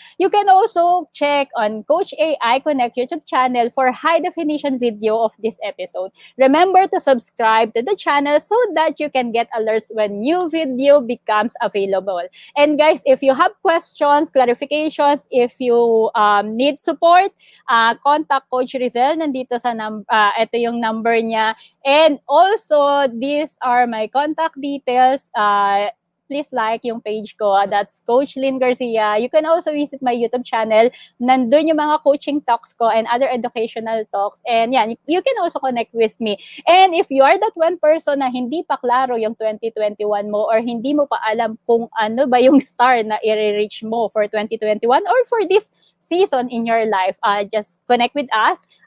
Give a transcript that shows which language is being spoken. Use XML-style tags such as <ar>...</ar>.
<en>You can also check on Coach AI Connect YouTube channel for high definition video of this episode. Remember to subscribe to the channel so that you can get alerts when new video becomes available. And guys, if you have questions, clarifications, if you need support, contact Coach Rizel.</en> <tl>Nandito sa ito yung number niya.</tl> <en>And also, these are my contact details. Please like</en> <tl>yung page ko.</tl> <en>That's Coach Lyn Garcia. You can also visit my YouTube channel.</en> <tl>Nandun yung mga coaching talks ko</tl> <en>and other educational talks. And yan, you can also connect with me. And if you are that one person</en> <tl>na hindi pa klaro yung</tl> <en>2021 mo</en> <tl>or hindi mo pa alam kung ano ba yung</tl> <en>star na i-reach mo for 2021 or for this season in your life, just connect with us.</en>